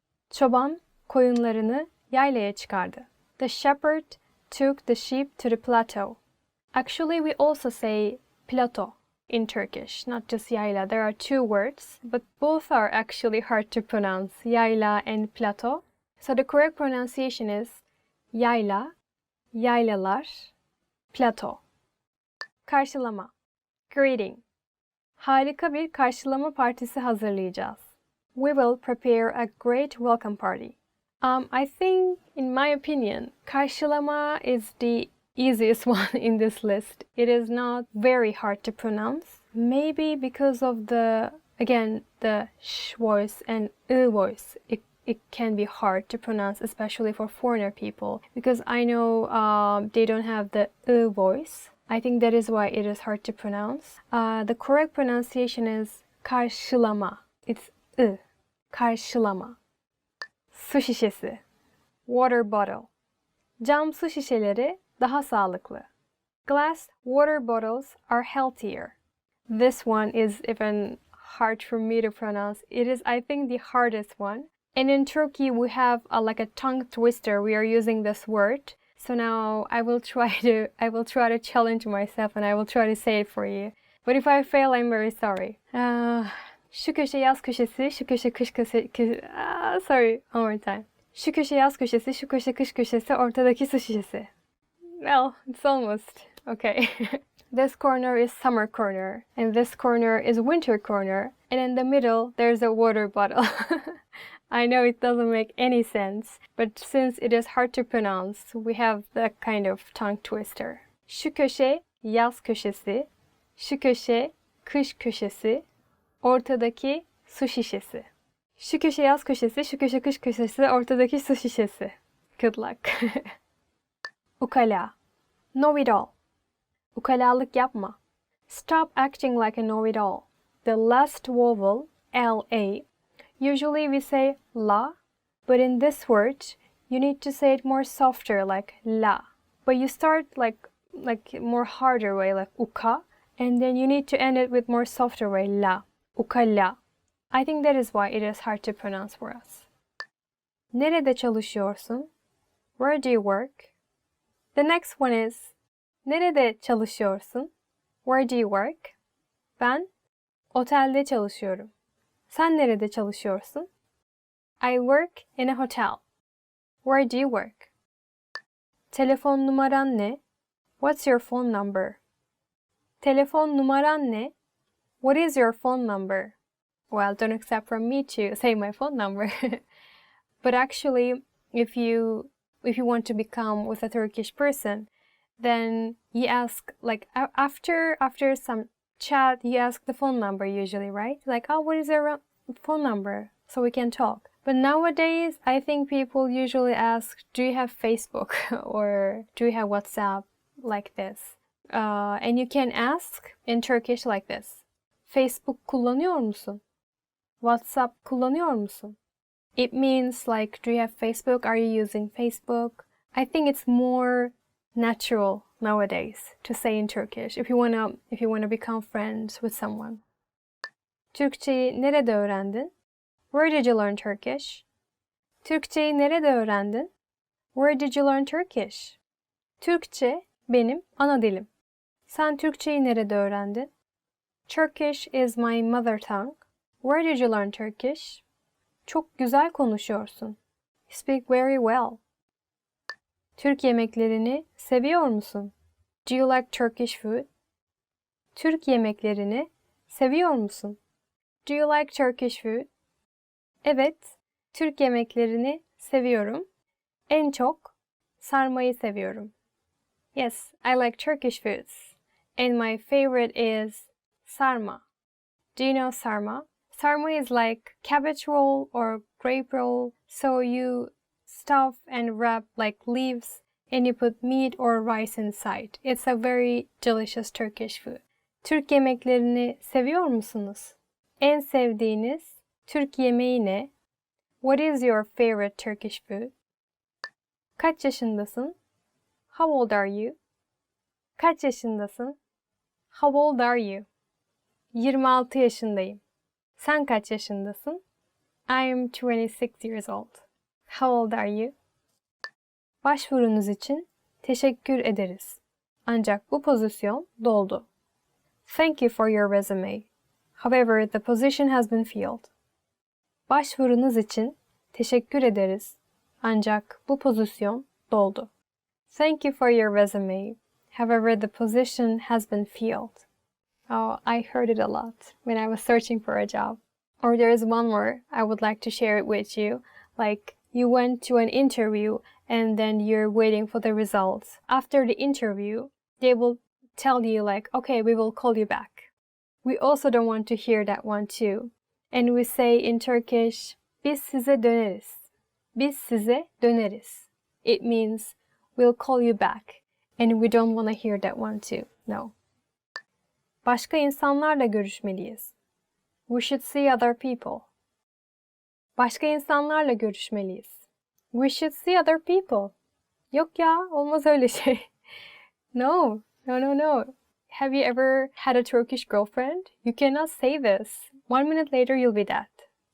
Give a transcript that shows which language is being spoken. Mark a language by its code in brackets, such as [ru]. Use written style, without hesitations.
[tr] Çoban koyunlarını yaylaya çıkardı. [en] The shepherd took the sheep to the plateau. Actually, we also say plateau in Turkish, not just yayla. There are two words, but both are actually hard to pronounce, yayla and plateau. So the correct pronunciation is yayla, yaylalar, plateau. [tr] Karşılama, [en] greeting. [tr] Harika bir karşılama partisi hazırlayacağız. [en] We will prepare a great welcome party. I think, in my opinion, Kaishilama is the easiest one in this list. It is not very hard to pronounce. Maybe because of the sh voice and voice. It can be hard to pronounce, especially for foreigner people, because I know they don't have the voice. I think that is why it is hard to pronounce. The correct pronunciation is karşılama. It's karşılama. [tr] Su şişesi. [en] Water bottle. [tr] Cam su şişeleri daha sağlıklı. [en] Glass water bottles are healthier. This one is even hard for me to pronounce. It is, I think, the hardest one. And in Turkey, we have like a tongue twister. We are using this word. So now I will try to challenge myself and I will try to say it for you. But if I fail, I'm very sorry. [tr] Şu köşe yaz köşesi, şu köşe kış köşesi. [en] Sorry, one more time. [tr] Şu köşe yaz köşesi, şu köşe kış köşesi, ortadaki su şişesi. [en] Well, it's almost. Okay. This corner is summer corner, and this corner is winter corner, and in the middle there's a water bottle. I know it doesn't make any sense, but since it is hard to pronounce, we have that kind of tongue twister. [tr] Şu köşe yaz köşesi, şu köşe kış köşesi, ortadaki su şişesi. Şu köşe yaz köşesi, şu köşe kış köşesi, ortadaki su şişesi. [en] Good luck. Ukala. Know-it-all. [tr] Ukalalık yapma. [en] Stop acting like a know-it-all. The last vowel, L-A, usually we say la, but in this word, you need to say it more softer, like la. But you start like more harder way, like uka, and then you need to end it with more softer way, la. Ukala. I think that is why it is hard to pronounce for us. [tr] Nerede çalışıyorsun? [en] Where do you work? The next one is [tr] nerede çalışıyorsun? [en] Where do you work? [tr] Ben otelde çalışıyorum. Sen nerede çalışıyorsun? [en] I work in a hotel. Where do you work? [tr] Telefon numaran ne? [en] What's your phone number? [tr] Telefon numaran ne? [en] What is your phone number? Well, don't accept from me to say my phone number. But actually, if you want to become with a Turkish person, then you ask, like, after some chat, you ask the phone number usually, right? Like, oh, what is your phone number? So we can talk. But nowadays, I think people usually ask, do you have Facebook? Or do you have WhatsApp? Like this. And you can ask in Turkish like this. [tr] Facebook kullanıyor musun? WhatsApp kullanıyor musun? [en] It means like, do you have Facebook? Are you using Facebook? I think it's more natural nowadays to say in Turkish if you wanna become friends with someone. [tr] Türkçeyi nerede öğrendin? [en] Where did you learn Turkish? [tr] Türkçeyi nerede öğrendin? [en] Where did you learn Turkish? [tr] Türkçe benim ana dilim. Sen Türkçeyi nerede öğrendin? [en] Turkish is my mother tongue. Where did you learn Turkish? [tr] Çok güzel konuşuyorsun. [en] You speak very well. [tr] Türk yemeklerini seviyor musun? [en] Do you like Turkish food? [tr] Türk yemeklerini seviyor musun? [en] Do you like Turkish food? [tr] Evet, Türk yemeklerini seviyorum. En çok sarmayı seviyorum. [en] Yes, I like Turkish foods. And my favorite is sarma. Do you know sarma? Sarma is like cabbage roll or grape roll. So you stuff and wrap like leaves and you put meat or rice inside. It's a very delicious Turkish food. [tr] Türk yemeklerini seviyor musunuz? En sevdiğiniz Türk yemeği ne? [en] What is your favorite Turkish food? [tr] Kaç yaşındasın? [en] How old are you? Kaç yaşındasın? How old are you? [tr] 26 yaşındayım. Sen kaç yaşındasın? [en] I am 26 years old. How old are you? [tr] Başvurunuz için teşekkür ederiz. Ancak bu pozisyon doldu. [en] Thank you for your resume. However, the position has been filled. [tr] Başvurunuz için teşekkür ederiz. Ancak bu pozisyon doldu. [en] Thank you for your resume. However, the position has been filled. Oh, I heard it a lot when I was searching for a job. Or there is one more, I would like to share it with you. Like, you went to an interview and then you're waiting for the results. After the interview, they will tell you like, okay, we will call you back. We also don't want to hear that one too. And we say in Turkish, [tr] biz size döneriz. Biz size döneriz. [en] It means we'll call you back. And we don't want to hear that one too. No. [tr] Başka insanlarla görüşmeliyiz. [en] We should see other people. [tr] Başka insanlarla görüşmeliyiz. [en] We should see other people. [tr] Yok ya, olmaz öyle şey. [en] No. Have you ever had a Turkish girlfriend? You cannot say this. 1 minute later you'll be that.